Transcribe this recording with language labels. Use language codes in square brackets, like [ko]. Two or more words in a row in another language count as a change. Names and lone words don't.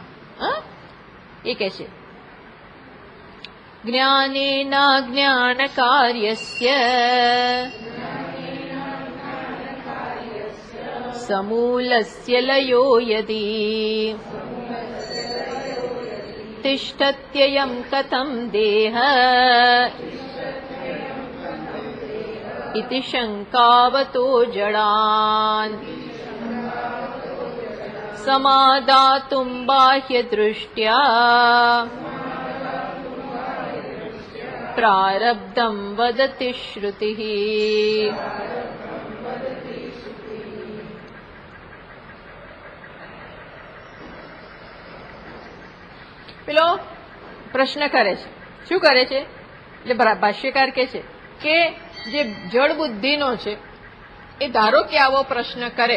[gu] એ કે છે [sa] ज्ञानेना ज्ञान कार्यस्य समूलस्य लयो यदी तिष्ठत्ययं कथं देह इति शंकावतो जडान् समादातुं बाह्य दृष्ट्या प्रारब्धं वदति श्रुतिः. [gu] પેલો પ્રશ્ન કરે છે. શું કરે છે? એટલે ભાષ્યકાર કે છે કે જે જડ બુદ્ધિનો છે એ ધારો કે આવો પ્રશ્ન કરે.